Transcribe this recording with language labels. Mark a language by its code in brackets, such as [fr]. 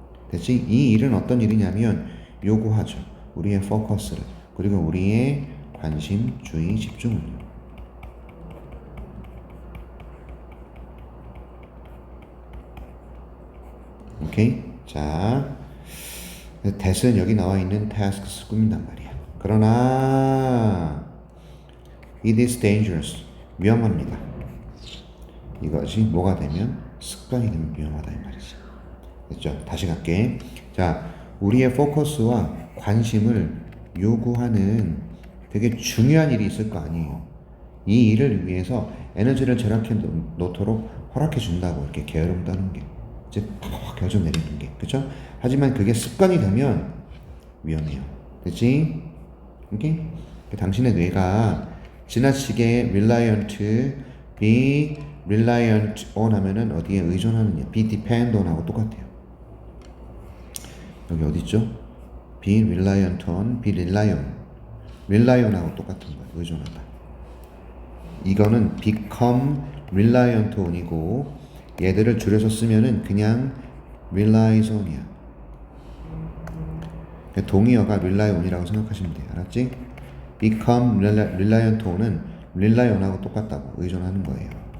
[ko] 대신 이 일은 어떤 일이냐면 요구하죠. 우리의 포커스를 그리고 우리의 관심, 주의, 집중을요. 오케이? 자, that은 여기 나와 있는 tasks 꾸민단 말이야. 그러나 [en] it is dangerous. [ko] 위험합니다. 이것이 뭐가 되면 습관이 되면 위험하다 이 말이지. 됐죠? 다시 갈게. 자, 우리의 포커스와 관심을 요구하는 되게 중요한 일이 있을 거 아니에요. 이 일을 위해서 에너지를 절약해 놓도록 허락해 준다고 이렇게 게으름 떠는 게 이제 팍 결정 내리는 게 그렇죠? 하지만 그게 습관이 되면 위험해요. 그렇지? 오케이? 당신의 뇌가 지나치게 reliant, be reliant on 하면은 어디에 의존하느냐 be depend on 하고 똑같아요. 여기 어디 있죠? be reliant on, be rely on 하고 똑같은 거예요. 의존하다. 이거는 become reliant on이고 얘들을 줄여서 쓰면은 그냥 relies on이야. 동의어가 rely on이라고 생각하시면 돼요. 알았지? become reliant on은 rely on하고 똑같다고 의존하는 거예요.